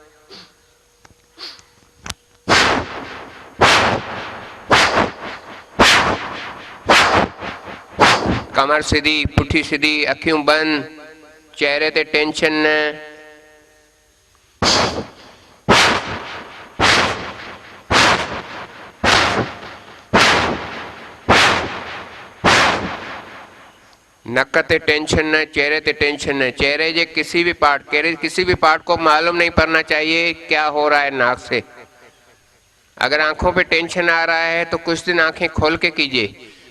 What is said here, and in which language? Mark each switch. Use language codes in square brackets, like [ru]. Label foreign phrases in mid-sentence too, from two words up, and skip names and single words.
[sd] कमर सीधी, पुठी सीधी, अखियूं बंदि, चेहरे ते टेंशन न। नक ते टेंशन न, चेहरे ते टेंशन न। [hi] चेहरे के किसी भी पार्ट को मालूम नहीं पड़ना चाहिए क्या हो रहा है नाक से। अगर आंखों पे टेंशन आ रहा है तो कुछ दिन आंखें खोल के कीजिए।